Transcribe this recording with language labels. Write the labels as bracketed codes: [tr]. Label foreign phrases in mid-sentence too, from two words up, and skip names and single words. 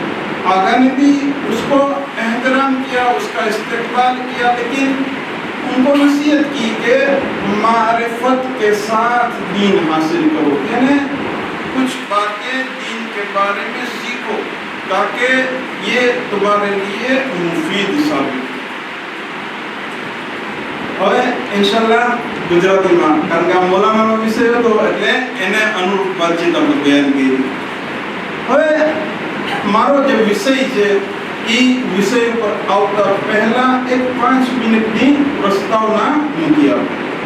[ur] آقا نے بھی اس کو احترام کیا، اس کا استقبال کیا، لیکن ان کو نصیحت کی کہ معرفت کے ساتھ دین حاصل کرو، یعنی کچھ باتیں دین کے بارے میں سیکھو تاکہ یہ تمہارے لیے مفید ثابت. [gu] હવે ઇન્શાલ્લાહ ગુજરાતીમાં, કારણ કે આ મોલામાનો વિષય હતો એટલે એને અનુરૂપ વાતચીત આપણે બયાન કરી. હવે મારો જે વિષય છે એ વિષય ઉપર આવતા પહેલા એક 5 મિનિટની પ્રસ્તાવના મૂકી આપું.